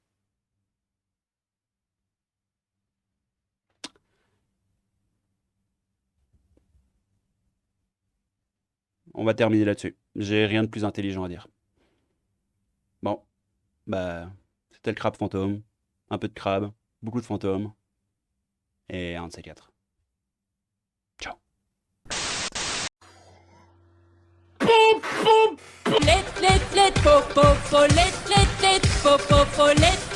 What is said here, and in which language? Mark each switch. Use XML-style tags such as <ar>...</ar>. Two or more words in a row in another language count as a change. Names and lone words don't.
<fr>On va terminer là-dessus. J'ai rien de plus intelligent à dire. Bon, bah, c'était le crabe fantôme. Un peu de crabe, beaucoup de fantômes. Et un de ces 4. Ciao. Let, let, let, po, po, po, let, let, let, po, po, po, let.</fr>